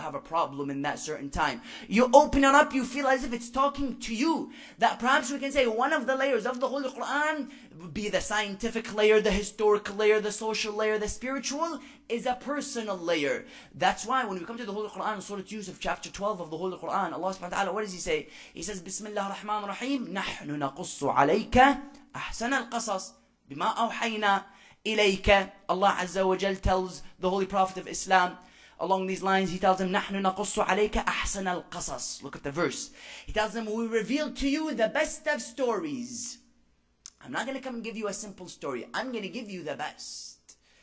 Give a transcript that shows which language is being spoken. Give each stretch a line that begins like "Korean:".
English: You have a problem in that certain time. You open it up, you feel as if it's talking to you. That perhaps we can say one of the layers of the Holy Quran would be the scientific layer, the historical layer, the social layer, the spiritual is a personal layer. That's why when we come to the Holy Quran, Surah Yusuf, chapter 12 of the Holy Quran, Allah subhanahu wa ta'ala, what does he say? He says,
Arabic: Bismillah ar-Rahman ar-Rahim, نَحْنُ نَقُصُّ عَلَيْكَ أَحْسَنَ الْقَصَصِ بِمَا أَوْحَيْنَا إِلَيْكَ.
English: Allah Azza wa Jal tells the Holy Prophet of Islam, along these lines, he tells him,
Arabic: نَحْنُ نَقُصُّ عَلَيْكَ أَحْسَنَ الْقَصَصِ.
English: Look at the verse. He tells them, we reveal to you the best of stories. I'm not going to come and give you a simple story. I'm going to give you the best.